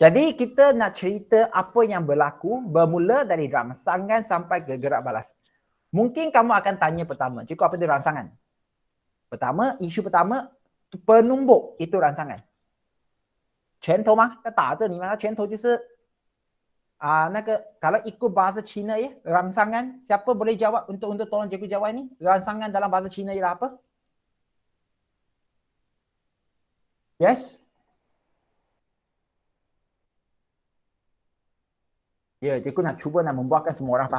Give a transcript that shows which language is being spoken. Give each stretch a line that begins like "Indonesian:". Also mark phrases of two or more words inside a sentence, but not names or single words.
Malay: Jadi kita nak cerita apa yang berlaku bermula dari rangsangan sampai ke gerak balas. Mungkin kamu akan tanya pertama, cikgu apa itu rangsangan? Pertama, isu pertama, penumbuk itu rangsangan.
Chinese: 拳头吗？要打着你吗？那拳头就是那个
Malay: kalau ikut bahasa Cina ya, rangsangan. Siapa boleh jawab untuk tolong cikgu jawab ni? Rangsangan dalam bahasa Cina ialah apa? Yes? Ya, cikgu nak cuba nak membuatkan semua orang faham.